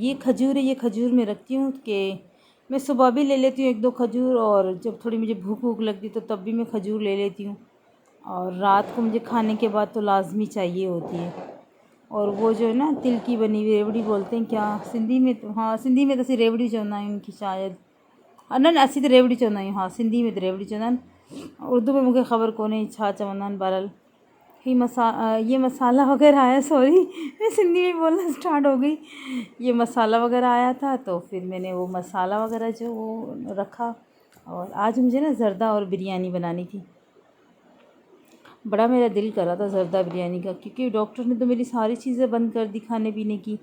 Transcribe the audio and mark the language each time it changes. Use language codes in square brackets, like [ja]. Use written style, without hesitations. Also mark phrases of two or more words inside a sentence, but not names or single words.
[hi] ये खजूर है, ये खजूर मैं रखती हूँ कि मैं सुबह भी ले लेती हूँ एक दो खजूर और जब थोड़ी मुझे भूख वूख लगती तो तब भी मैं खजूर ले लेती हूँ। और रात को मुझे खाने के बाद तो लाजमी चाहिए होती है। और वो जो है ना तिल की बनी हुई रेवड़ी बोलते हैं क्या सिंधी में, तो हाँ सिंधी में [sd] तो असीं रेवड़ी चवंदा आहियूं [hi] उनकी शायद। [sd] न असीं तो रेवड़ी चवंदा आहियूं, हाँ सिंधी में तो रेवड़ी चवंदा आहिनि, उर्दू में मूंखे ख़बर कोन्हे छा चवंदा आहिनि। [hi] बहरहाल ये मसाला वग़ैरह आया, सॉरी मैं सिंधी में बोलना स्टार्ट हो गई। ये मसाला वग़ैरह आया था तो फिर मैंने वो मसाला वग़ैरह जो वो रखा। और आज मुझे ना ज़र्दा और बिरयानी बनानी थी। बड़ा मेरा दिल कर रहा था ज़र्दा बिरयानी का, क्योंकि डॉक्टर ने तो मेरी सारी चीज़ें बंद कर दी खाने पीने की।